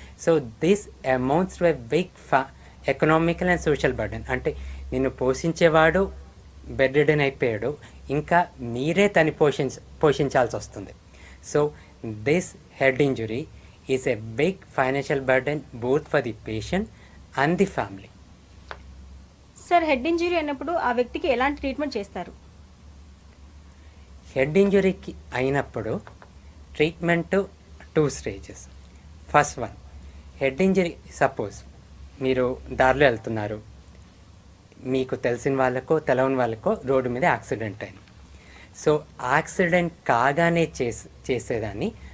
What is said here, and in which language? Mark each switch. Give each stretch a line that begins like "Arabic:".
English: So this amounts to a big economical and social burden.
Telugu: అంటే నిన్ను పోషించేవాడు bed ridden అయిపోయాడు, ఇంకా మీరే తను పోషించాల్సి వస్తుంది.
English: So this head injury is a big financial burden both for the patient and the family.
Telugu: Sir, head injury అయినప్పుడు ఆ వ్యక్తికి ఎలాంటి ట్రీట్మెంట్ చేస్తారు? హెడ్ ఇంజరీకి అయినప్పుడు treatment 2 stages.
English: first one,
Telugu: head injury suppose మీరు దారిలో వెళ్తున్నారు, మీకు తెలిసిన వాళ్ళకో తెలవని వాళ్ళకో రోడ్డు మీద యాక్సిడెంట్ అయింది. సో యాక్సిడెంట్ కాగానే చేసేదాన్ని